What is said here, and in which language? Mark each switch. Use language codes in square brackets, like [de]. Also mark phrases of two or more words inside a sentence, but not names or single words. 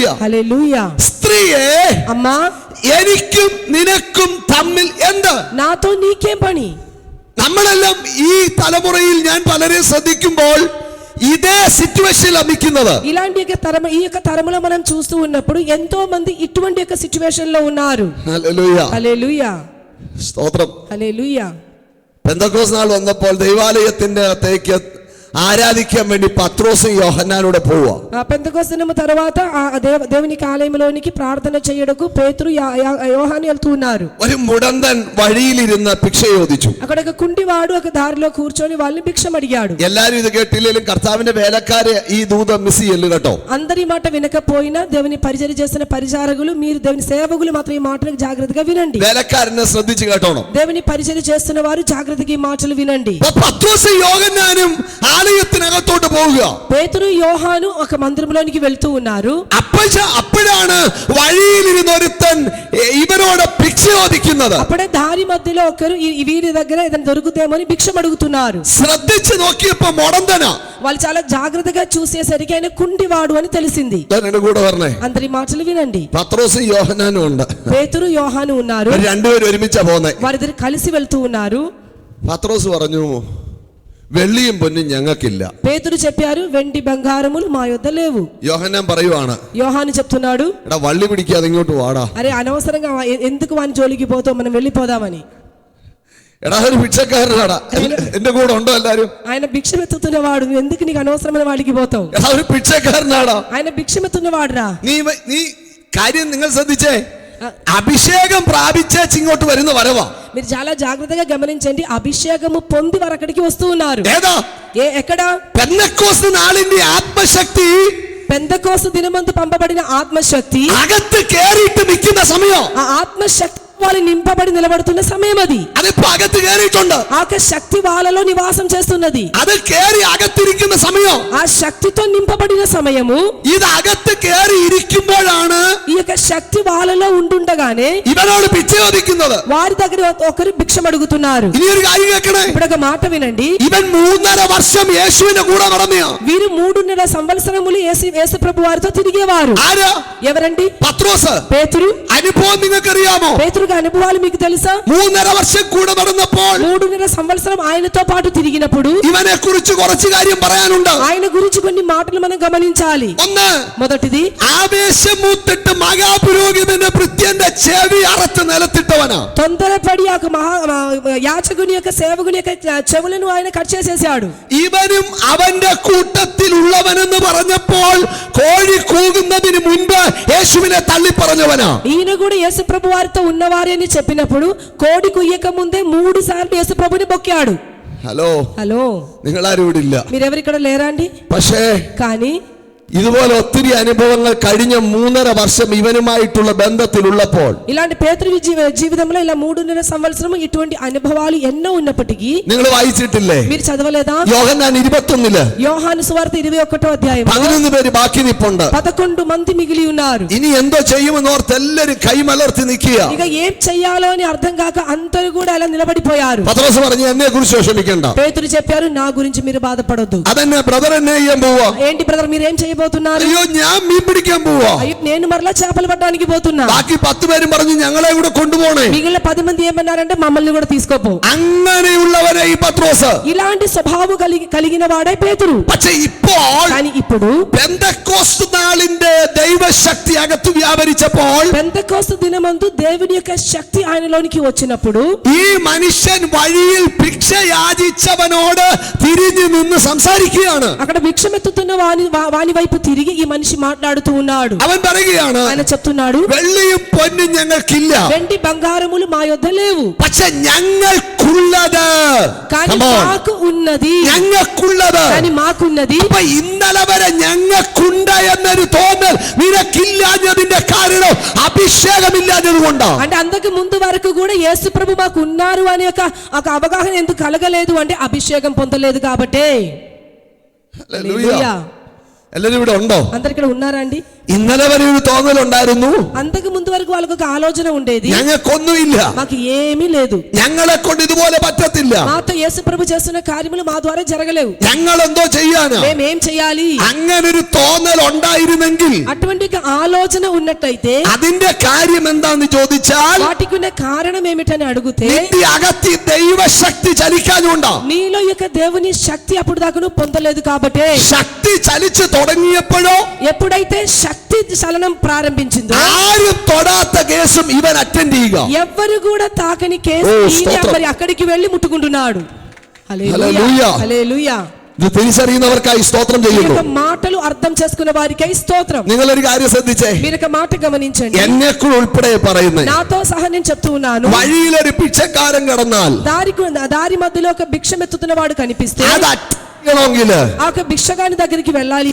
[te] హల్లెలూయా. [ml] സ്ത്രീയെ [te] అమ్మా [ml] എനിക്കും നിനക്കും തമ്മിൽ എന്ത്? [te] నాతో నీకేం పని? [ml] നമ്മളെല്ലാം ഈ തലമുറയിൽ ഞാൻ പലരെ ശ്രദ്ധിക്കുമ്പോൾ ഇതേ സിറ്റുവേഷനിലാണ് നിൽക്കുന്നത്. [te] ఇలాంటి ఈ యొక్క తరములో మనం చూస్తూ ఉన్నప్పుడు ఎంతో మంది ఇటువంటి యొక్క సిచ్యువేషన్ లో ఉన్నారు. [ml] ഹല്ലേലൂയ. [te] హల్లెలూయా. [ml] സ്തോത്രം. [te] హల్లెలూయా. [ml] പെന്തക്കോസ്ത് നാൾ വന്നപ്പോൾ ദൈവാലയത്തിന്റെ അകത്തേക്ക് ആരാധിക്കാൻ വേണ്ടി പത്രോസും യോഹന്നാനൂടെ പോവുക. [te] పెంతెకోస్తు దినము తర్వాత దేవునికి ఆలయంలోనికి ప్రార్థన చేయడకు పేతురు యోహాను వెళ్తూ ఉన్నారు. [ml] ഒരു മുടന്തൻ വഴിയിലിരുന്ന് ഭിക്ഷ ചോദിച്ചു. [te] అక్కడ ఒక కుంటివాడు ఒక దారిలో కూర్చొని వాళ్ళని భిక్షం అడిగాడు. [ml] എല്ലാരും ഇത് കേട്ടില്ലെങ്കിലും കർത്താവിന്റെ വേലക്കാരെ ഈ ദൂതം മിസ് ചെയ്യല് കേട്ടോ. [te] అందరి మాట వినకపోయినా దేవుని పరిచర్య చేస్తున్న పరిచారకులు, మీరు దేవుని సేవకులు మాత్రం ఈ మాటలకు జాగ్రత్తగా వినండి. [ml] വേലക്കാരനെ ശ്രദ്ധിച്ച് കേട്ടോണം. [te] దేవుని పరిచర్య చేస్తున్న వారు జాగ్రత్తగా ఈ మాటలు వినండి. [ml] പത്രോസും യോഹന്നാനും ആലയത്തിനകത്തോട്ട് പോവുക. [te] పేతురు యోహాను ఒక మందిరంలోనికి వెళ్తూ ఉన్నారు. [ml] അപ്പോഴാണ് വഴിയിലിരുന്ന ഒരുത്തൻ ഇവരോട് ഭിക്ഷ ചോദിക്കുന്നത്. [te] అప్పుడే దారి మధ్యలో ఒకరు వీరి దగ్గర ఏదైనా దొరుకుతేమో అని భిక్షం అడుగుతున్నారు. [ml] ശ്രദ്ധിച്ച് നോക്കിയപ്പോ മുടന്തനാ. [te] వాళ్ళు చాలా జాగ్రత్తగా చూసేసరికి ఆయన కుంటివాడు అని తెలిసింది. [ml] എന്റെ കൂടെ പറഞ്ഞേ, [te] అందరి మాటలు వినండి. [ml] പത്രോസും യോഹന്നാനും ഉണ്ട്. [te] పేతురు యోహాను ఉన్నారు. [ml] രണ്ടുപേരും ഒരുമിച്ചാ പോന്നെ. [te] వారిద్దరు కలిసి వెళ్తూ ఉన్నారు. [ml] പത്രോസ് പറഞ്ഞു, വെള്ളിയും പൊന്നും ഞങ്ങൾക്കില്ല. [te] పేతురు చెప్పారు, వెండి బంగారములు మా యొద్ద లేవు. [ml] യോഹന്നാൻ പറയുവാണ്, [te] యోహాను చెప్తున్నాడు, [ml] എടാ വള്ളി പിടിക്കാതെ ഇങ്ങോട്ട് വാടാ. [te] అరే అనవసరంగా ఎందుకు వాని జోలికి పోతావు, మనం వెళ్ళిపోదామని. [ml] എടാ ഒരു ഭിക്ഷക്കാരനാടാ, എന്റെ കൂടെ ഉണ്ടോ എല്ലാരും? [te] ఆయన భిక్షమెత్తుతున్నవాడు, ఎందుకు నీకు అనవసరమైన వాడికి పోతావు? [ml] എടാ ഒരു ഭിക്ഷക്കാരനാടാ, [te] ఆయన భిక్షమెత్తున్నవాడురా. [ml] നീ കാര്യം നിങ്ങൾ ശ്രദ്ധിച്ചേ, അഭിഷേകം പ്രാപിച്ചേച്ച് ഇങ്ങോട്ട് വരുന്ന വരവാ. [te] మీరు చాలా జాగ్రత్తగా గమనించండి, అభిషేకము పొంది వారు అక్కడికి వస్తూ ఉన్నారు. [ml] ഏതാ? [te] ఎక్కడ? [ml] പെന്തക്കോസ്ത് നാളിന്റെ ആത്മശക്തി, [te] పెంతెకోస్తు దినమందు పంపబడిన ఆత్మశక్తి [ml] അകത്ത് കേറിയിട്ട് നിൽക്കുന്ന സമയം. [te] ఆ ఆత్మశక్తి వాళ్ళు నింపబడి నిలబడుతున్న సమయం అది. [ml] അതിപ്പോ അകത്ത് കയറിയിട്ടുണ്ട്. [te] ఆ యొక్క శక్తి వాళ్ళలో నివాసం చేస్తున్నది. [ml] അത് കയറി അകത്തിരിക്കുന്ന സമയം, [te] ఆ శక్తితో నింపబడిన సమయము, [ml] ഇത് അകത്ത് കയറി ഇരിക്കുമ്പോഴാണ് [te] ఈ యొక్క శక్తి వాళ్ళలో ఉండుండగానే [ml] ഇവനോട് പിച്ച ചോദിക്കുന്നത്. [te] వారి దగ్గర ఒకరు భిక్షం అడుగుతున్నారు. [ml] ഇനി ഒരു കാര്യം കേൾക്കണേ, [te] ఇప్పుడు ఒక మాట వినండి. [ml] ഇവൻ 3.5 വർഷം യേശുവിന്റെ കൂടെ നടന്നയാ. [te] వీరు 3.5 సంవత్సరములు యేసు ప్రభు వారితో తిరిగేవారు. [ml] ആരാ? [te] ఎవరండి? [ml] പത്രോസ്. [te] పేతురు. [ml] അനുഭവം നിങ്ങൾക്കറിയാമോ? [te] పేతురుగా అనుభవాలు మీకు తెలుసా? [ml] 3.5 വർഷം കൂടെ നടന്നപ്പോൾ [te] 3.5 సంవత్సరం ఆయనతో పాటు తిరిగినప్పుడు [ml] ഇവനെ കുറിച്ച് കുറച്ച് കാര്യം പറയാനുണ്ട്. [te] ఆయన గురించి కొన్ని మాటలు మనం గమనించాలి. [ml] ഒന്ന്, [te] మొదటిది, [ml] ആവേശം മൂത്തിട്ട് മഹാപുരോഹിതന്റെ ഭൃത്യന്റെ ചെവി അറച്ച് നിലത്തിട്ടവനാ. [te] తొందరపడి ఆ యాచకుని యొక్క సేవకుని యొక్క చెవులను ఆయన కట్ చేసేసాడు. [ml] ഇവനും അവന്റെ കൂട്ടത്തിലുള്ളവനെന്ന് പറഞ്ഞപ്പോൾ കോഴി കൂകുന്നതിന് മുൻപ് യേശുവിനെ തള്ളി പറഞ്ഞവനാ. [te] ఈయన కూడా యేసు ప్రభు వారితో ఉన్నవారే అని చెప్పినప్పుడు కోడి కుయ్యక ముందే 3 సార్లు యేసు ప్రభుని బొక్కాడు. [ml] ഹലോ, [te] హలో, [ml] നിങ്ങളാരും ഇവിടെ ഇല്ല. [te] మీరెవరిక్కడ లేరా అండి? [ml] പക്ഷേ [te] కానీ [ml] ഇതുപോലെ ഒത്തിരി അനുഭവങ്ങൾ കഴിഞ്ഞ 3.5 വർഷം ഇവനുമായിട്ടുള്ള ബന്ധത്തിലുള്ളപ്പോൾ [te] ఇలాంటి పేతురు జీవితంలో ఇలా 3.5 సంవత్సరం ఇటువంటి అనుభవాలు ఎన్నో ఉన్నప్పటికీ [ml] നിങ്ങൾ വായിച്ചിട്ടില്ലേ? [te] మీరు చదవలేదా? [ml] യോഹന്നാൻ 21 [te] యోహాను సువార్త 21వ అధ్యాయం [ml] 11 പേര് ബാക്കി നിപ്പുണ്ട്. [te] 11 మంది మిగిలి ఉన్నారు. [ml] ഇനി എന്തോ ചെയ്യുമെന്ന് ഓർത്ത് എല്ലാരും കൈമലർത്തി നിൽക്കുക. [te] ఇక ఏం చెయ్యాలో అని అర్థం కాక అందరూ కూడా అలా నిలబడిపోయారు. [ml] പത്രോസ് പറഞ്ഞു, എന്നെ കുറിച്ച് വിഷമിക്കണ്ട. [te] పేతురు చెప్పారు, నా గురించి మీరు బాధపడొద్దు. [ml] അതെന്നെ ബ്രദർ എന്നെ ചെയ്യാൻ പോവാ. [te] ఏంటి బ్రదర్ మీరు ఏం చేయబోతున్నారు? [ml] അയ്യോ, ഞാൻ മീൻ പിടിക്കാൻ പോവാ. [te] అయ్యో, నేను మరలా చేపలు పట్టడానికి పోతున్నా. [ml] ബാക്കി 10 പേരും പറഞ്ഞു, ഞങ്ങളെ കൂടെ കൊണ്ടുപോണേ. [te] మిగిలిన 10 మంది ఏమన్నారంటే మమ్మల్ని కూడా తీసుకోపో. [ml] അങ്ങനെയുള്ളവരെ ഈ പത്രോസ്. [te] ఇలాంటి స్వభావం కలిగిన వాడే పేతురు. [ml] പക്ഷേ ഇപ്പോൾ [te] కానీ ఇప్పుడు [ml] പെന്തക്കോസ്ത് നാളിന്റെ ദൈവശക്തി അകത്ത് വ്യാപരിച്ചപ്പോൾ [te] పెంతెకోస్తు దినమందు దేవుని యొక్క శక్తి ఆయనలోనికి వచ్చినప్పుడు [ml] ഈ മനുഷ്യൻ വഴിയിൽ ഭിക്ഷ യാചിച്ചവനോട് തിരിഞ്ഞു നിന്ന് സംസാരിക്കുകയാണ്. [te] అక్కడ భిక్షమెత్తుతున్న వాని వైపు తిరిగి ఈ మనిషి మాట్లాడుతూ ఉన్నాడు. [ml] അവൻ പറയുകയാണ്, [te] ఆయన చెప్తున్నాడు, [ml] വെള്ളിയും പൊന്നും ഞങ്ങൾക്കില്ല, [te] వెండి బంగారములు మా యొద్ద లేవు, [ml] പക്ഷെ ഞങ്ങൾക്കുള്ളത്, [te] కానీ మాకు ఉన్నది, [ml] ഞങ്ങൾക്കുള്ളത്, [te] కానీ మాకున్నది. [ml] അപ്പൊ ഇന്നലെ വരെ ഞങ്ങൾക്കുണ്ട് എന്നൊരു തോന്നൽ നിനക്കില്ലാഞ്ഞതിന്റെ കാരണം അഭിഷേകമില്ലാഞ്ഞത് കൊണ്ടാണ്. [te] అంటే అంతకు ముందు వరకు కూడా యేసు ప్రభు మాకు ఉన్నారు అనే ఒక అవగాహన ఎందుకు కలగలేదు అంటే అభిషేకం పొందలేదు కాబట్టి. హల్లెలూయా. [ml] എല്ലാരും ഇവിടെ ഉണ്ടോ? [te] అందరు ఇక్కడ ఉన్నారా అండి? [ml] ഇന്നലെ വരെ ഒരു തോന്നലുണ്ടായിരുന്നു, [te] అంతకు ముందు వరకు వాళ్ళకు ఒక ఆలోచన ఉండేది, [ml] ഞങ്ങൾക്കൊന്നുമില്ല, [te] మాకు ఏమీ లేదు, [ml] ഞങ്ങളെ കൊണ്ട് ఇതുപോലെ పറ്റത്തില്ല, [te] మాతో యేసు ప్రభు చేస్తున్న కార్యములు మా ద్వారా జరగలేవు, [ml] ഞങ്ങൾ എന്തോ ചെയ്യാനാ. [te] మేమేం చేయాలి? [ml] അങ്ങനൊരു തോന്നൽ ഉണ്ടായിരുന്നെങ്കിൽ [te] అటువంటి ఒక ఆలోచన ఉన్నట్టయితే [ml] അതിന്റെ കാര്യം എന്താന്ന് ചോദിച്ചാൽ [te] వాటికి ఉన్న కారణం ఏమిటని అడిగితే [ml] നിന്റെ അകത്ത് ദൈവശക്തി ചലിക്കാനുണ്ടോ? [te] నీలో యొక్క దేవుని శక్తి అప్పుడు దాకా నువ్వు పొందలేదు కాబట్టి. [ml] ശക്തി ചലിച്ചു തുടങ്ങിയപ്പോഴോ [te] ఎప్పుడైతే శక్తి చలనం ప్రారంభించిందో [ml] ആരും തൊടാത്ത കേസും ഇവൻ അറ്റൻഡ് ചെയ്യുക. [te] ఎవ్వరు కూడా తాకని కేసు మరి అక్కడికి వెళ్ళి ముట్టుకుంటున్నాడు. హల్లెలూయా. హల్లెలూయా. [ml] ഇത് തിരിച്ചറിയുന്നവർക്കായി സ്തോത്രം ചെയ്യുന്നു. [te] మాటలు అర్థం చేసుకున్న వారికై స్తోత్రం. [ml] നിങ്ങളൊരു കാര്യം ശ്രദ്ധിച്ചേ, [te] మీరు ఒక మాట గమనించండి, [ml] എന്നെക്കുൾ ഉൾപ്പെടെ പറയുന്നത്, [te] నాతో సహా నేను చెప్తూ ఉన్నాను, [ml] വഴിയിലൊരു പിച്ചക്കാരൻ കടന്നാൽ [te] దారి మధ్యలో ఒక భిక్షమెత్తుతున్న వాడు కనిపిస్తే [ml] അത് അറ്റണമെങ്കിൽ [te] ఆ ఒక భిక్షగాని దగ్గరికి వెళ్ళాలి,